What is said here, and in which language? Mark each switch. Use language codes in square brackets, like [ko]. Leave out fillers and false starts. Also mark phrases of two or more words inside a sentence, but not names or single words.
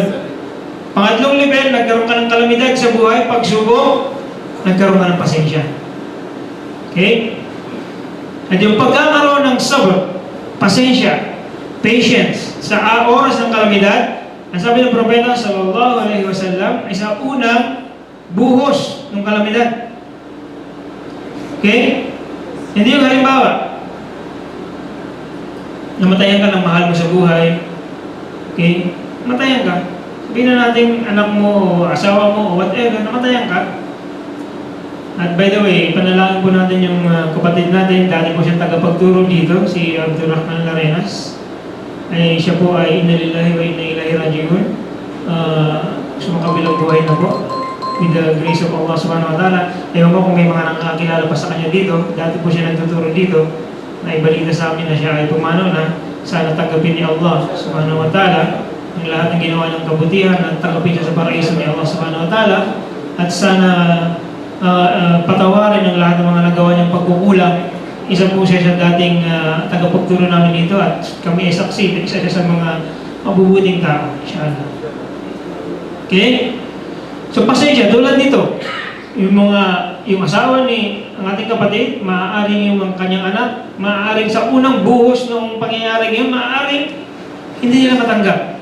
[tl] Pangatlong level, nagkaroon ka ng kalamidad sa buhay, pagsubok, nagkaroon ka ng pasensya. Okay? At yung pagkakaroon ng sabr, pasensya, patience, sa oras ng kalamidad, ang sabi ng propeta [ar] صلى الله عليه وسلم [tl] ay sa unang buhos ng kalamidad. Okay? Hindi yung halimbawa, namatayan ka ng mahal mo sa buhay. Okay? Namatayan ka. Sabihin na natin anak mo, asawa mo, o whatever, namatayan ka. [en] At by the way, [tl] panalangin po natin yung kapatid natin, dati po siyang tagapagturo dito, si Abdurrahman Larenas. Ay siya po ay [ar] إنا لله وإنا إليه راجعون. [tl] Sumakabilang buhay na po. [en] With the grace of Allah [ar] سبحانه وتعالى. [tl] Ewan ko kung may mga nakakilala pa sa kanya dito. Dati po siya nagtuturo dito. Naibalita sa amin na siya ay pumanaw na. Sana tanggapin ni Allah [ar] سبحانه وتعالى [tl] ang lahat ng ginawa ng kabutihan at tanggapin siya sa paraiso ni Allah [ar] سبحانه وتعالى. [tl] At sana patawarin ang lahat ng mga nagawa niyang pagkukulang. Isa po siya sa dating tagapagturo namin dito at kami ay saksi. Isa siya sa mga mabubuting tao. Inshallah. Okay? So pasensya, tulad nito, yung asawa ni ang ating kapatid, maaaring yung kanyang anak, maaaring sa unang buhos ng pangyayari ngayon, maaaring hindi nila matanggap.